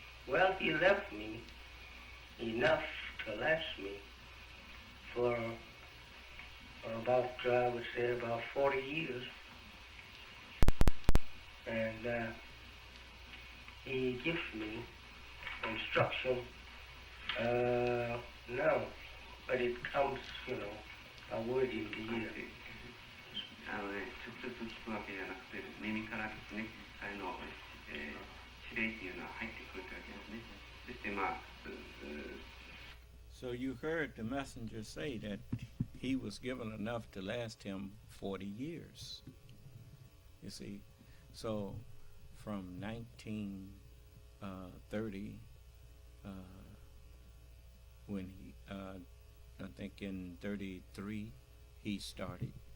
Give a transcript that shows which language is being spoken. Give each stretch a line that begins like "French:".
English: Well, he left me enough to last me for about, I would say, about 40 years. And he gives me instruction now, but it comes, a word in the ear.
Japanese: 直接聞くわけじゃなくて、耳からですね、指令っていうのは入ってくるというわけですね。
English: そしてSo you heard the messenger say that he was given enough to last him 40 years. You see, so from 1930, when he, I think in 33, he started.